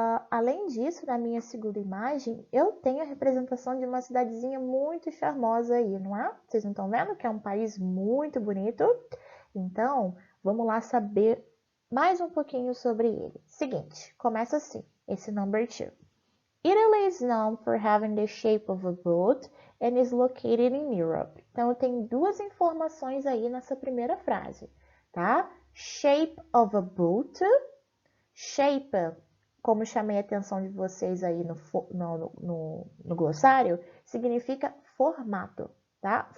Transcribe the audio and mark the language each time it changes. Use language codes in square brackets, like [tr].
[pt] Além disso, na minha segunda imagem, eu tenho a representação de uma cidadezinha muito charmosa aí, não é? Vocês não estão vendo que é um país muito bonito? Então, vamos lá saber mais um pouquinho sobre ele. Seguinte, começa assim, esse number 2. [en] Italy is known for having the shape of a boat and is located in Europe. [pt] Então, tem duas informações aí nessa primeira frase, tá? [en] Shape of a boat. [pt] Shape, como chamei a atenção de vocês aí no glossário, significa formato, tá?